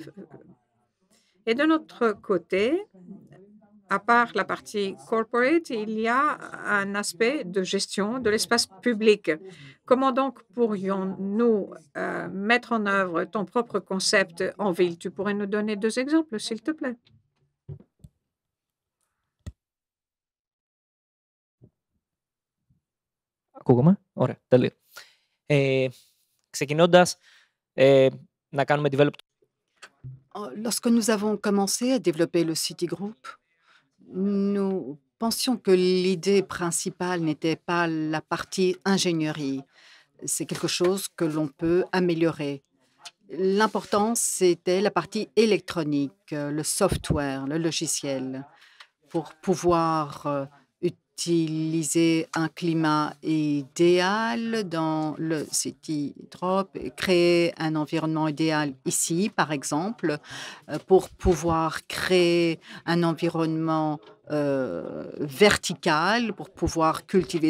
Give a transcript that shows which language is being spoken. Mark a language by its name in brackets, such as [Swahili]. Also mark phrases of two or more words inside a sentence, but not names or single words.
[French] Et de notre côté, à part la partie corporate, il y a un aspect de gestion de l'espace public. Comment donc pourrions-nous mettre en œuvre ton propre concept en ville? Tu pourrais nous donner deux exemples, s'il te plaît? [Greek] Ακούγομαι. Ωραία, τέλεια. Ξεκινώντας, να κάνουμε develop. [French] Lorsque nous avons commencé à développer le Citigroup, nous pensions que l'idée principale n'était pas la partie ingénierie. C'est quelque chose que l'on peut améliorer. L'important, c'était la partie électronique, le software, le logiciel, pour pouvoir utiliser un climat idéal dans le Citydrop et créer un environnement idéal ici, par exemple, pour pouvoir créer un environnement vertical pour pouvoir cultiver.